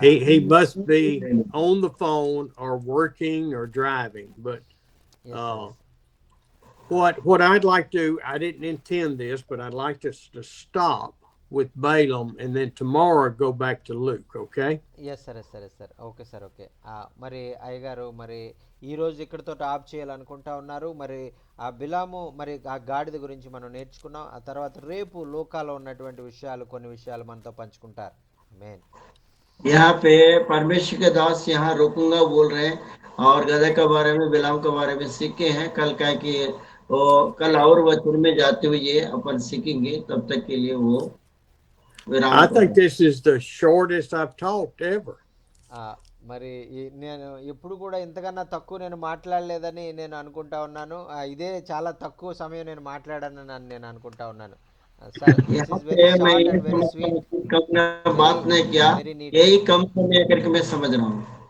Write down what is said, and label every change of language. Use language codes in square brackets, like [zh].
[en] He must be on the phone or working or driving. But Yes, what I'd like to, I didn't intend this, but I'd like us to stop with Balaam and then tomorrow go back to Luke, okay? [te] Yes సరే okay sir, okay. మరి అయ్యగారు మరి ఈరోజు ఇక్కడితో of చేయాలనుకుంటా ఉన్నారు. మరి ఆ బిలాము మరి ఆ గాడిద గురించి మనం నేర్చుకున్నాం. ఆ తర్వాత రేపు లోకాలో ఉన్నటువంటి విషయాలు, కొన్ని విషయాలు మనతో పంచుకుంటారు. ఆమేన్. [hi] यहाँ पे परमेश्वर के दास यहाँ रुकूंगा बोल रहे हैं और गधे के बारे में बिलाम के बारे में सीखे हैं। कल क्या कि वो कल और वचन में जाते हुए अपन सीखेंगे, तब तक के लिए वो विराम [en] I think this is the shortest I've talked ever. [te] మరి నేను ఎప్పుడు కూడా ఇంతకన్నా తక్కువ నేను మాట్లాడలేదని నేను అనుకుంటా ఉన్నాను. ఇదే చాలా తక్కువ సమయం నేను మాట్లాడానని నేను అనుకుంటా ఉన్నాను. [hi] यहाँ पे मैं ये कम बात नहीं किया, यही कम समय करके मैं समझ रहा हूँ।